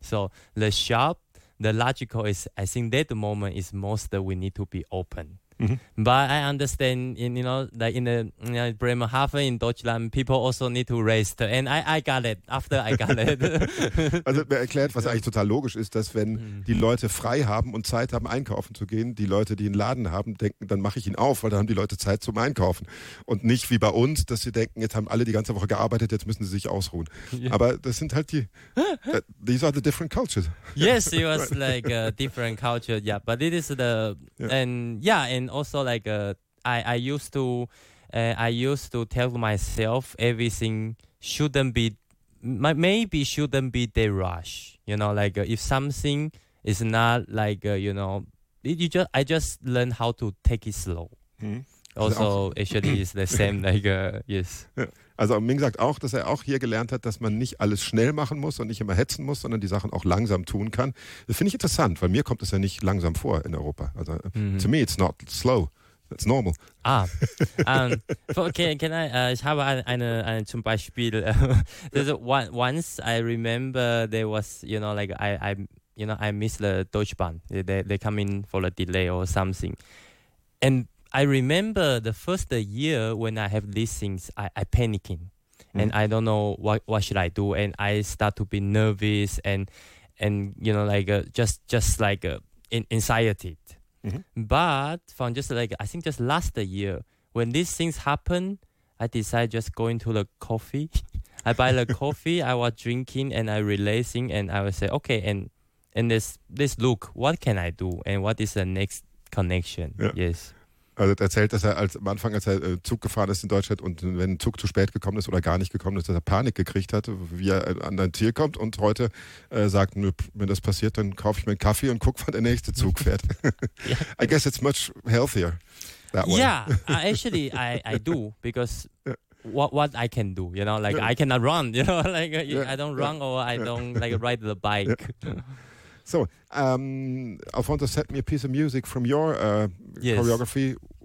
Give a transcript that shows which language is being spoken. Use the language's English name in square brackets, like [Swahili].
[English] So the shop, the logical is I think that the moment is most that we need to be open. Mm-hmm. But I understand, you know, like in the you know, Bremerhaven in Deutschland, people also need to rest. And I got it. [German] Also mir erklärt, was eigentlich total logisch ist, dass wenn die Leute frei haben und Zeit haben, einkaufen zu gehen, die Leute, die einen Laden haben, denken, dann mache ich ihn auf, weil dann haben die Leute Zeit zum Einkaufen. Und nicht wie bei uns, dass sie denken, jetzt haben alle die ganze Woche gearbeitet, jetzt müssen sie sich ausruhen. [English] Yeah. [German] Aber das sind halt [English] these are the different cultures. Yes, it was like a different culture, yeah. But it is And also like I used to tell myself everything shouldn't be the rush, you know, like if something is not like I just learn how to take it slow. Also actually is the same like yes. [German] Also Ming sagt auch, dass er auch hier gelernt hat, dass man nicht alles schnell machen muss und nicht immer hetzen muss, sondern die Sachen auch langsam tun kann. Das finde ich interessant, weil mir kommt das ja nicht langsam vor in Europa. [English] Also to me it's not slow, it's normal. [German] Ich habe eine zum Beispiel. [English] Once I remember there was, you know, like I miss the Deutsche Bahn. They come in for a delay or something. And I remember the first year when I have these things, I panicking, and I don't know what should I do, and I start to be nervous and you know like just like anxiety. But from just like I think just last year when these things happen, I decide just going to the coffee. I buy the coffee. I was drinking and I relaxing, and I would say okay, and this look, what can I do and what is the next connection? Yeah. Yes. [German] Also er erzählt, dass er am Anfang, als er Zug gefahren ist in Deutschland und wenn ein Zug zu spät gekommen ist oder gar nicht gekommen ist, dass er Panik gekriegt hat, wie er an dein Ziel kommt und heute sagt, wenn das passiert, dann kaufe ich mir einen Kaffee und gucke, wann der nächste Zug fährt. [English] Yeah. I guess it's much healthier that way. Yeah, actually I do, because what I can do, you know, like I cannot run, you know, like I don't run or I don't like ride the bike. Yeah. So, Alfonso sent me a piece of music from your choreography.